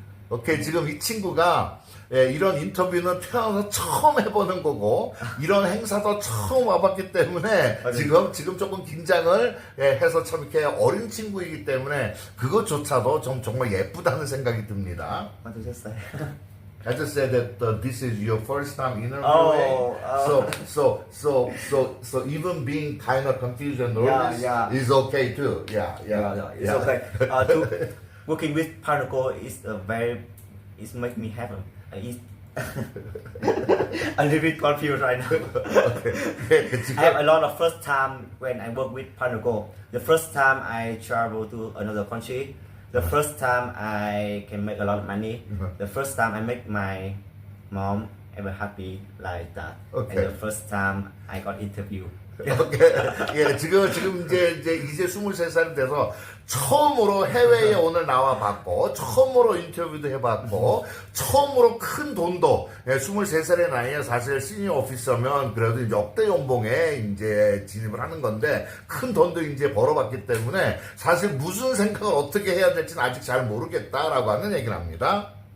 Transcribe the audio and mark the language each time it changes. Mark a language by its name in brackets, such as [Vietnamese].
[Korean] 오케이, 지금 이 친구가 예, 이런 인터뷰는 태어나서 처음 해보는 거고 이런 행사도 처음 와봤기 때문에 지금 조금 긴장을 예, 해서 참 이렇게 어린 친구이기 때문에 그것조차도 정말 예쁘다는 생각이 듭니다. [English] what did you say? I just said that this is your first time interviewing, so even being kind of confused and nervous is okay too. Yeah. It's okay. Working with Panaco it's make me happy. It's a little bit confused right now. I have a lot of first time when I work with Panaco. The first time I travel to another country. The first time I can make a lot of money. The first time I make my mom ever happy like that. Okay. And the first time I got interview. [Korean] 오케이. 예, 지금 이제 23살이 돼서 처음으로 해외에 오늘 나와 봤고, 처음으로 인터뷰도 해봤고, 처음으로 큰 돈도, 예, 23살의 나이에 사실 시니어 오피서면 그래도 이제 억대 연봉에 이제 진입을 하는 건데, 큰 돈도 이제 벌어봤기 때문에 사실 무슨 생각을 어떻게 해야 될지는 아직 잘 모르겠다라고 하는 얘기를 합니다.